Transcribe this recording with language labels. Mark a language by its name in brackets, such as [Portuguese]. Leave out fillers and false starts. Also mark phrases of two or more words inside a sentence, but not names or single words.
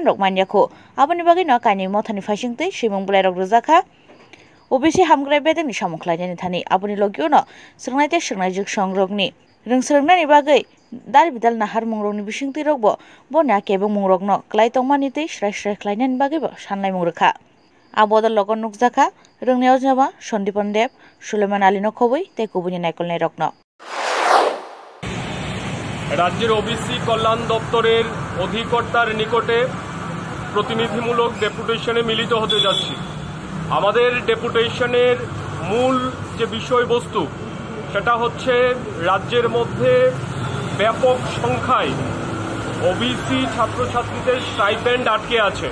[Kok Borok] rok manyako aboni bagino kaini motha ni phasing te simung bulai rok rujaka OBC hamgrai beding ni samung klainani thani aboni logiono sungnai te sungnai juk songrokni rungsrungnani bagai dar bidal nahar mungrokni bisingti rokbo bonna kebong mungrokno klai tongmani tei srai klainani bagaibo sanlai mungrokha abodol logon nukjaka rungnayaw jaba Sandipon Deb Suleiman Ali no khoboi tei kubuni naikolnai rokno [Bangla] রাজ্যের ওবিসি কল্যাণ দপ্তরের অধিকর্তার নিকটে প্রতিনিধিমূলক ডেপুটেশনে মিলিত হতে যাচ্ছি। আমাদের ডেপুটেশনের মূল যে বিষয়বস্তু সেটা হচ্ছে রাজ্যের মধ্যে ব্যাপক সংখ্যায় ওবিসি ছাত্রছাত্রীদের স্টাইপেন্ড আটকে আছে।